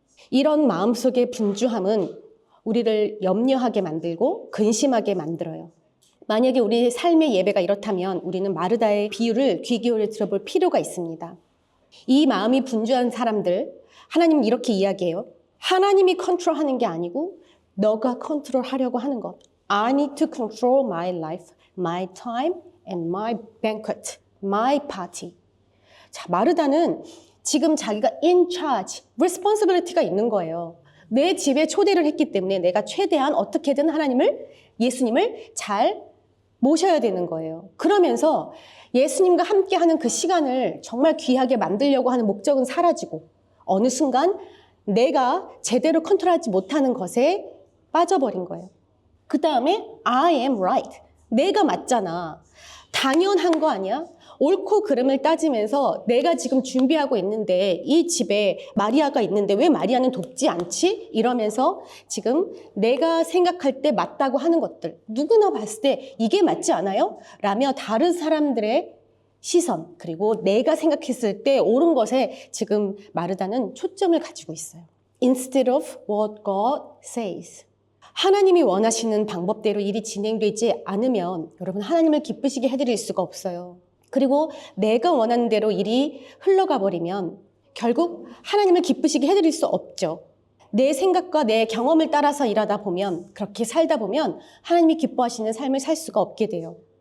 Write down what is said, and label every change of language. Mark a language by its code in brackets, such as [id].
[ko] 이런 마음속의 분주함은 우리를 염려하게 만들고 근심하게 만들어요. 만약에 우리의 삶의 예배가 이렇다면 우리는 마르다의 비유를 귀 기울여 들어볼 필요가 있습니다. 이 마음이 분주한 사람들, 하나님은 이렇게 이야기해요. 하나님이 컨트롤하는 게 아니고 너가 컨트롤하려고 하는 것. [en] I need to control my life, my time, and my banquet, my party. [ko] 자, 마르다는 지금 자기가 [en] in charge, [ko] responsibility가 있는 거예요. 내 집에 초대를 했기 때문에 내가 최대한 어떻게든 예수님을 잘 모셔야 되는 거예요. 그러면서 예수님과 함께하는 그 시간을 정말 귀하게 만들려고 하는 목적은 사라지고 어느 순간 내가 제대로 컨트롤하지 못하는 것에 빠져버린 거예요. [en] 그 다음에 I am right. [ko] 내가 맞잖아. 당연한 거 아니야? 옳고 그름을 따지면서 내가 지금 준비하고 있는데 이 집에 마리아가 있는데 왜 마리아는 돕지 않지? 이러면서 지금 내가 생각할 때 맞다고 하는 것들, 누구나 봤을 때 이게 맞지 않아요? 라며 다른 사람들의 시선, 그리고 내가 생각했을 때 옳은 것에 지금 마르다는 초점을 가지고 있어요. [en] Instead of what God says. [ko] 하나님이 원하시는 방법대로 일이 진행되지 않으면 여러분 하나님을 기쁘시게 해드릴 수가 없어요. 그리고 내가 원하는 대로 일이 흘러가 버리면 결국 하나님을 기쁘시게 해드릴 수 없죠. 내 생각과 내 경험을 따라서 일하다 보면, 그렇게 살다 보면 하나님이 기뻐하시는 삶을 살 수가 없게 돼요.